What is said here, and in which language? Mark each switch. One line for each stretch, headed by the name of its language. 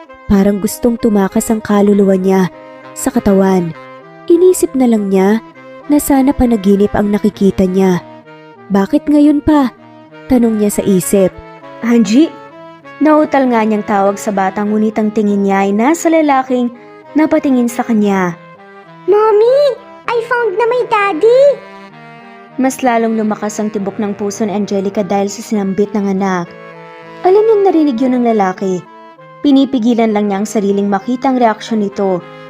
Filipino: Parang gustong tumakas ang kaluluwa niya sa katawan. Inisip na lang niya na sana panaginip ang nakikita niya. Bakit ngayon pa? Tanong niya sa isip. Angie? Nautal nga niyang tawag sa batang ngunit ang tingin niya ay nasa lalaking napatingin sa kanya.
English: Mommy, I found na my daddy!
Filipino: Mas lalong lumakas ang tibok ng puso ni Angelica dahil sa sinambit ng anak. Alam niyang narinig yun ng lalaki. Pinipigilan lang niya ang sariling makita ang reaksyon nito.